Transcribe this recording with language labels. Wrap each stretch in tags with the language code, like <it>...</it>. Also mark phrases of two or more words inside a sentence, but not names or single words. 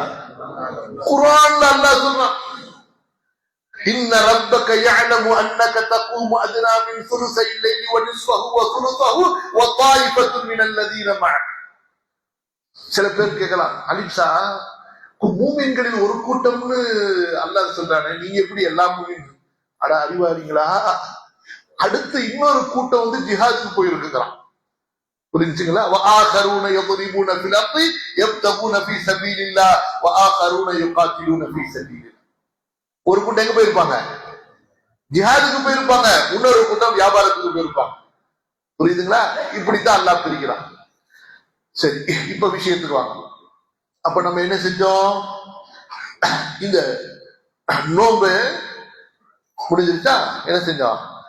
<ta>குர்ஆன்ல அல்லாஹ் சொல்றான்,</ta> <ar>إن ربك يعلم أنك تقوم أدنى من ثلثي الليل ونصفه وثلثه وطائفة من الذين معك.</ar> <ta>சில பேர் கேட்கலாம், அலிப்சா மூமின்களில் ஒரு கூட்டம்னு அல்லாஹ் சொல்றானே, நீங்க எப்படி எல்லா மூமின்? அட அறிவாளிங்களா, அடுத்து இன்னொரு கூட்டம் வந்து ஜிஹாதுக்கு போயிருக்கிறான். புரிஞ்சுங்களா?</ta> <ar>وآخرون يضربون في الأرض يبتغون في سبيل الله وآخرون يقاتلون في سبيل الله.</ar> <ta>ஒரு கூட்டம் எங்க போயிருப்பாங்க? ஜிஹாதுக்கு போயிருப்பாங்க. இன்னொரு கூட்டம் வியாபாரத்துக்கு போயிருப்பாங்க. புரியுதுங்களா? இப்படித்தான் அல்லாஹ் பிரிக்கிறான். சரி, இப்ப விஷயத்துக்கு வாங்க. அப்ப நம்ம என்ன செஞ்சோம்? இந்த நோம்பு முடிஞ்சிருச்சா? என்ன செஞ்சோம்?</ta>